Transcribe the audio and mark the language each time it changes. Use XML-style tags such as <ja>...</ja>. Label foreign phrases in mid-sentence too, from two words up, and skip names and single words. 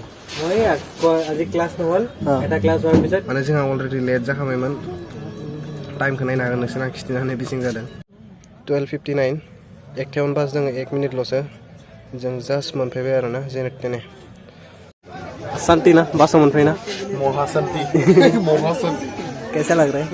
<as>মই আজি ক্লাছ নহ'ল, এটা ক্লাছ হোৱাৰ পিছত</as> <brx>माने जोंहा</brx> <en>already late</en> <brx>जाखाबायमोन। टाइमखौ नायनो हागोन नोंसोर, आं खिन्थिना होनाय बेसिं जादों। 12:59 1टायावनो बास दङ, 1 मिनिटल'सो। जों जास्ट मोनफैबाय आरो ना जेने तेने। शांति ना बासाव मोनफैना? महाशांति। महाशांति।</brx> <hi>कैसा लग रहा है?</hi>